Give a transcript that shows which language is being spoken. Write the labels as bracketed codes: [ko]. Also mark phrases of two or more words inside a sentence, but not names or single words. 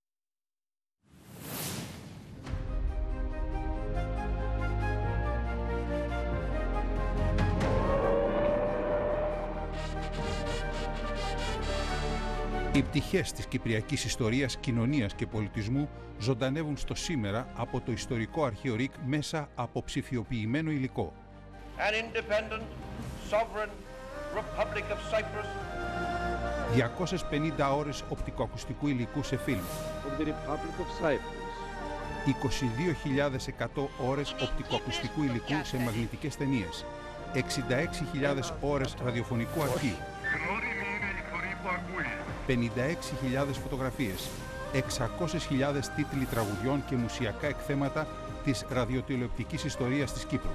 [el] Οι πτυχές της κυπριακής ιστορίας, κοινωνίας και πολιτισμού ζωντανεύουν στο σήμερα από το ιστορικό αρχείο ΡΙΚ μέσα από ψηφιοποιημένο υλικό. [en] An independent, sovereign Republic of Cyprus. [el] 250 ώρες οπτικοακουστικού υλικού σε φιλμ. [en] Of the Republic of Cyprus. [el] 22.100 ώρες οπτικοακουστικού υλικού σε μαγνητικές ταινίες. 66.000 ώρες ραδιοφωνικού αρχείου. 56.000 φωτογραφίες, 600.000 τίτλοι τραγουδιών και μουσιακά εκθέματα της ραδιοτηλεοπτικής ιστορίας της Κύπρου.